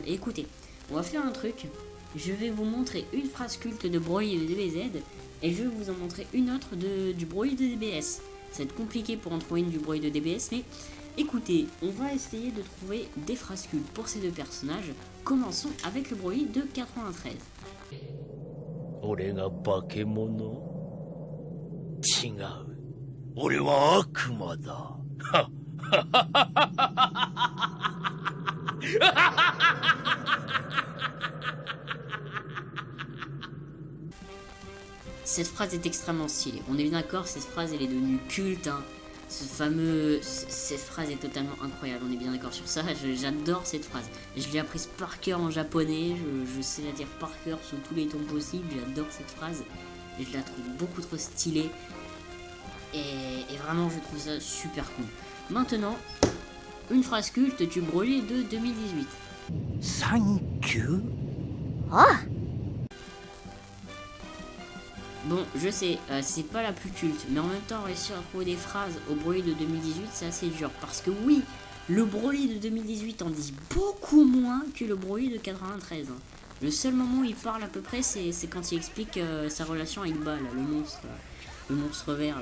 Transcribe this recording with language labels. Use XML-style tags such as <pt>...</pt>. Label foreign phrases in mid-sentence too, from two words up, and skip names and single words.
<fr>Et écoutez, on va faire un truc. Je vais vous montrer une phrase culte de Broly de DBZ. Et je vais vous en montrer une autre du Broly de DBS. Ça va être compliqué pour en trouver une du Broly de DBS. Mais écoutez, on va essayer de trouver des phrases cultes pour ces deux personnages. Commençons avec le Broly de 93.</fr> <ja>俺が化け物？違う。俺は悪魔だ。</ja> <fr>Cette phrase est extrêmement stylée. On est bien d'accord, cette phrase elle est devenue culte. Cette phrase est totalement incroyable. On est bien d'accord sur ça. J'adore cette phrase. Je l'ai apprise par cœur en japonais. Je sais la dire par cœur sous tous les tons possibles. J'adore cette phrase. Et je la trouve beaucoup trop stylée. Et vraiment, je trouve ça super cool. Maintenant, une phrase culte du Broly de 2018.</fr> <en>Thank you.</en> <fr>Bon, je sais, c'est pas la plus culte, mais en même temps, réussir à trouver des phrases au Broly de 2018, c'est assez dur. Parce que oui, le Broly de 2018 en dit beaucoup moins que le Broly de 93. Hein. Le seul moment où il parle à peu près, c'est quand il explique sa relation avec Ball, le monstre vert là.</fr>